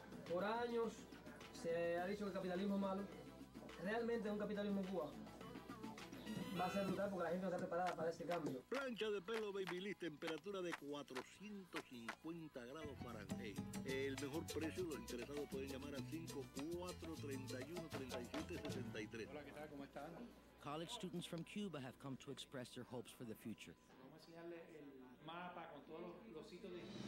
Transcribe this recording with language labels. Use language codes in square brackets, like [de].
[es] Por años se ha dicho que el capitalismo es malo. Realmente un capitalismo en Cuba va a ser brutal porque la gente no está preparada para ese cambio. Plancha de pelo Babyliss, temperatura de 450 grados Fahrenheit. El mejor precio, los interesados pueden llamar al 5431-3763. Hola, ¿qué tal? ¿Cómo están? [en] College students from Cuba have come to express their hopes for the future. [es] Vamos a enseñarle el mapa con todos los sitios de...